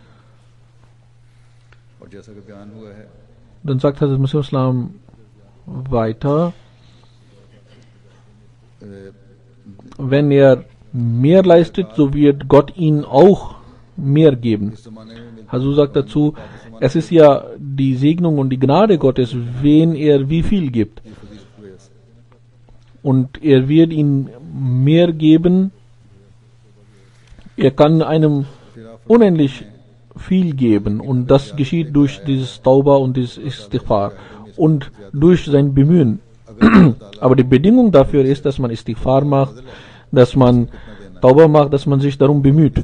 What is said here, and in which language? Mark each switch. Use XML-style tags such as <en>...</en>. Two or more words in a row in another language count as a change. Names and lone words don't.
<ur>اور جیسا کہ بیان ہوا ہے</ur> <de>Dann sagt Hazrat Masih Islam weiter, wenn er mehr leistet, so wird Gott ihn auch mehr geben.</de> <ur>اس زمانے میں ملتا</ur> <de>Also sagt dazu, es ist ja die Segnung und die Gnade Gottes, wen er wie viel gibt.</de> <ur>ہے فضیلت کی وجہ سے.</ur> <de>und er wird ihm mehr geben. Er kann einem unendlich viel geben und das geschieht durch dieses Tauba und dieses Istighfar und durch sein Bemühen. Aber die Bedingung dafür ist, dass man Istighfar macht, dass man Tauba macht, dass man sich darum bemüht.</de>